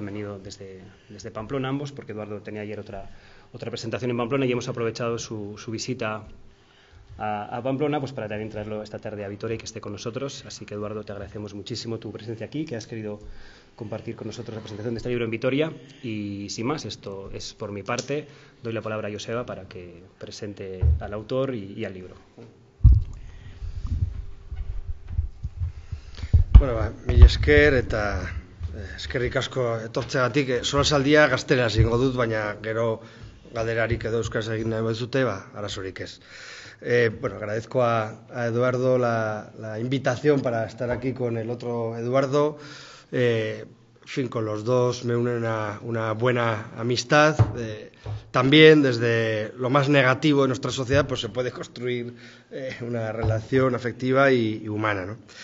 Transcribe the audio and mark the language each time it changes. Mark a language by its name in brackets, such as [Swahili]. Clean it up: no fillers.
[Spanish] Han venido desde Pamplona ambos, porque Eduardo tenía ayer otra presentación en Pamplona y hemos aprovechado su visita a Pamplona pues para también traerlo esta tarde a Vitoria y que esté con nosotros. Así que, Eduardo, te agradecemos muchísimo tu presencia aquí, que has querido compartir con nosotros la presentación de este libro en Vitoria. Y sin más, esto es por mi parte. Doy la palabra a Joseba para que presente al autor y al libro. [Basque] Bueno, mila esker eta eskerrik asko etortzeagatik. Solasaldia gazteleraz egingo dut, baina gero galderarik edo euskaraz egin nahi baduzue, arazorik ez. [Spanish] Bueno, agradezco a Eduardo la invitación para estar aquí con el otro Eduardo. En fin, con los dos me une una buena amistad. También desde lo más negativo de nuestra sociedad pues se puede construir una relación afectiva y humana, ¿no?